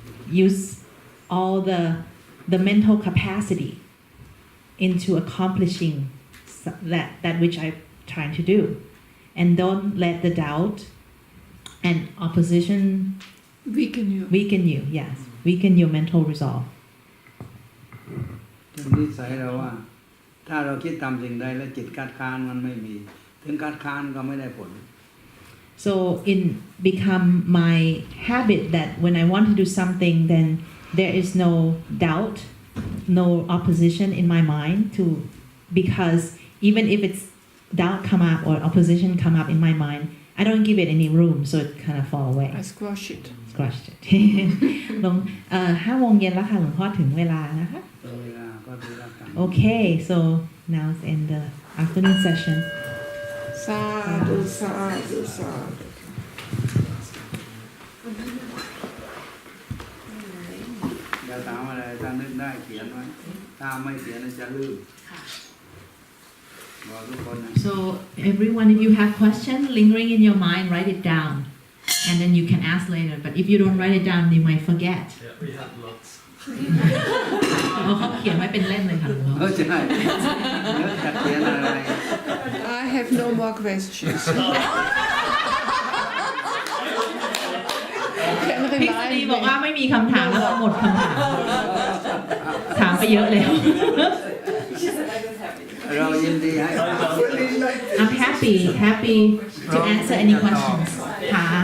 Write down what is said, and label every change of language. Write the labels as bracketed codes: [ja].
[en] Use all the mental capacity into accomplishing that which I'm trying to do. And don't let the doubt and opposition weaken you. weaken you. Yes, weaken your mental resolve. [th] เป็นนิสัยเราว่า ถ้าเราคิดทำสิ่งใดแล้วจิตคัดค้านมันไม่มี ถึงคัดค้านก็ไม่ได้ผล [en] So it become my habit that when I want to do something, then there is no doubt, no opposition in my mind to, because even if it's doubt come up or opposition come up in my mind, I don't give it any room, so it kind of fall away. I squash it. Squash it. [th] ลง5 โมงเย็นแล้วค่ะหลวงพ่อถึงเวลานะคะ เวลาก็ดูแล้วกัน [en] Okay, so now it's in the afternoon session. [pi] Sadhu, sadhu, sadhu. [th] อย่าถามอะไรถ้านึกได้เขียนไว้ถ้าไม่เขียนจะลืมบอกทุกคนนะ [en] So everyone, if you have questions lingering in your mind, write it down, and then you can ask later. But if you don't write it down, you might forget. Yeah, we had lots. [th] เขาเขียนไว้เป็นเล่มเลยค่ะหลวงพ่อ ใช่แล้วจะเขียนอะไร [en] I have no more questions. [th] พิกษีบอกว่าไม่มีคำถามแล้วก็หมดคำถาม ถามไปเยอะแล้ว เรายินดีให้ [en] I'm happy to answer any questions. ค่ะ